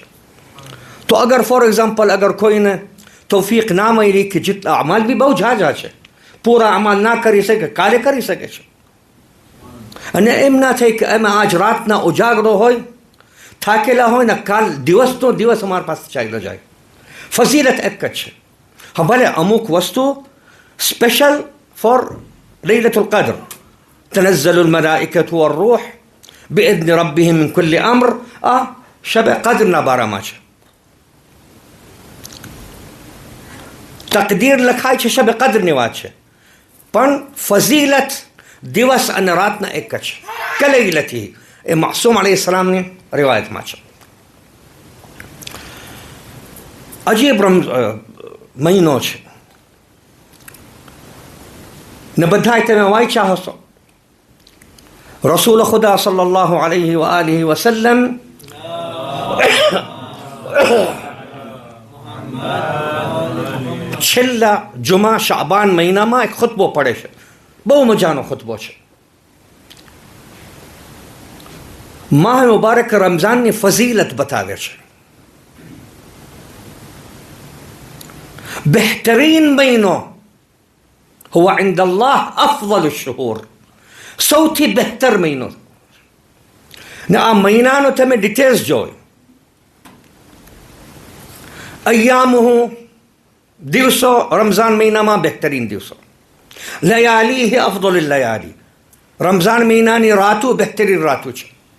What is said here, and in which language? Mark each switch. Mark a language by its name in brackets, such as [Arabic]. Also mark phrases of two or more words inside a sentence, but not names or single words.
[Gujarati] તો અગર [English] for example [Gujarati] અગર કોઈને તૌફીક ના મળી કે જેટલા અમાલ બી બહુ ઝાઝા છે, પૂરા અમાલ ના કરી શકે, કાલે કરી શકે છે, અને એમ ના થાય કે એમાં આજ રાતના ઉજાગરો હોય, થાકેલા હોય ને કાલ દિવસનો દિવસ અમારા પાસે ચાલ્યો જાય. ફઝીલત એક જ છે. હા, ભલે અમુક વસ્તુ [English] special for [Gujarati] લૈલતુલ કદ્ર, [Arabic] تنزل الملائكة والروح بإذن ربهم من كل أمر. [Gujarati] શબ કદ્રના બારા છે. તકદીર લખાય છે, શબ કદ્રની વાત છે, પણ ફઝીલત દિવસ અને રાતના એક જ છે. કલૈલતી એ માસૂમ અલૈહિસ્સલામની રિવાયતમાં છે. અજીબ મહિનો છે, ને બધાય તમે વાંચ્યા હશો. رسول خدا [Arabic] صلى الله عليه وآله وسلم [Gujarati] છેલ્લા જુમા શાબાન મહિનામાં એક ખુતબો પડે છે. બહુ મજાનો ખુતબો છે. માહ મુબારક રમઝાનની ફઝીલત બતાવે છે. બહેતરીન મહિનો [Arabic] هو عند الله أفضل الشهور، [Gujarati] સૌથી બહેતર મહિનો. ને આ મહિનાનો તમે ડિટેલ્સ જોઈ. અય્યામુહુ દિવસો રમઝાન મહિનામાં બહેતરીન દિવસો, [Arabic] ليالي هي أفضل ليالي, [Gujarati] રમઝાન મહિનાની રાતો બહેતરીન રાતો છે.